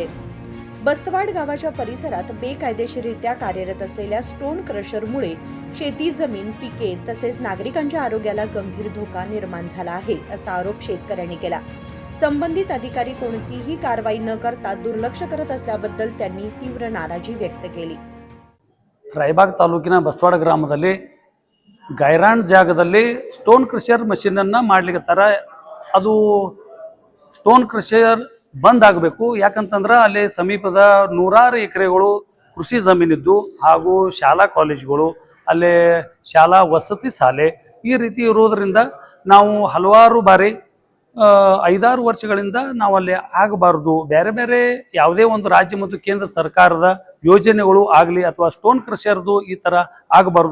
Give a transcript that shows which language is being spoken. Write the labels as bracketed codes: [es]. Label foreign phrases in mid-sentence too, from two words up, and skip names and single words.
[mr] बस्तवाड गावाच्या परिसरात बेकायदेशीररित्या कार्यरत असलेल्या स्टोन क्रशरमुळे शेती जमीन, पिके तसेच नागरिकांच्या आरोग्याला गंभीर धोका निर्माण झाला आहे असा आरोप शेतकऱ्यांनी केला। संबंधित अधिकारी कोणतीही कारवाई न करता दुर्लक्ष करत असल्याबद्दल त्यांनी तीव्र नाराजी व्यक्त केली। [kn] ರಾಯಬಾಗ್ ತಾಲೂಕಿನ ಬಸ್ತವಾಡ ಗ್ರಾಮದಲ್ಲಿ ಗೈರಾಣ್ ಜಾಗದಲ್ಲಿ ಸ್ಟೋನ್ ಕ್ರಷರ್ ಮಷೀನ್ ಅನ್ನು ಮಾಡಲಿಕತ್ತಾರ। ಅದು ಸ್ಟೋನ್ ಕ್ರಷರ್ ಬಂದ್ ಆಗಬೇಕು, ಯಾಕಂತಂದ್ರೆ ಅಲ್ಲಿ ಸಮೀಪದ ನೂರಾರು ಎಕರೆಗಳು ಕೃಷಿ ಜಮೀನಿದ್ದು ಹಾಗೂ ಶಾಲಾ ಕಾಲೇಜುಗಳು, ಅಲ್ಲಿ ಶಾಲಾ ವಸತಿ ಶಾಲೆ ಈ ರೀತಿ ಇರೋದ್ರಿಂದ ನಾವು ಹಲವಾರು ಬಾರಿ 5-6 ವರ್ಷಗಳಿಂದ ನಾವು ಅಲ್ಲಿ ಆಗಬಾರದು, ಬೇರೆ ಬೇರೆ ಯಾವುದೇ ಒಂದು ರಾಜ್ಯ ಮತ್ತು ಕೇಂದ್ರ ಸರ್ಕಾರದ ಯೋಜನೆಗಳು ಆಗಲಿ ಅಥವಾ ಸ್ಟೋನ್ ಕ್ರಷರ್ದು ಈ ಥರ ಆಗಬಾರ್ದು।